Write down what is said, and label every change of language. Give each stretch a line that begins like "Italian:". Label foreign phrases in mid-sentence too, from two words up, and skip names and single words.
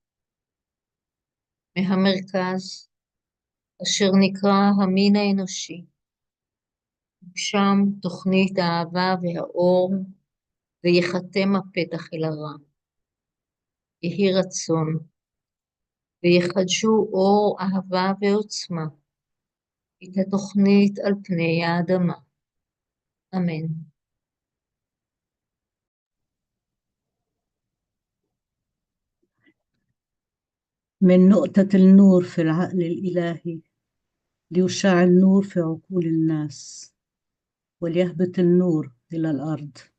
Hebrew: מהמרכז אשר נקרא המין האנושי, שם תוכנית האהבה והאור, ויחתם הפתח אל הרע. יהי רצון, ויחדשו אור אהבה ועוצמה, את התוכנית על פני האדמה. אמן.
Arabic: من نقطة النور في العقل الإلهي ليشع النور في عقول الناس وليهبط النور إلى الأرض.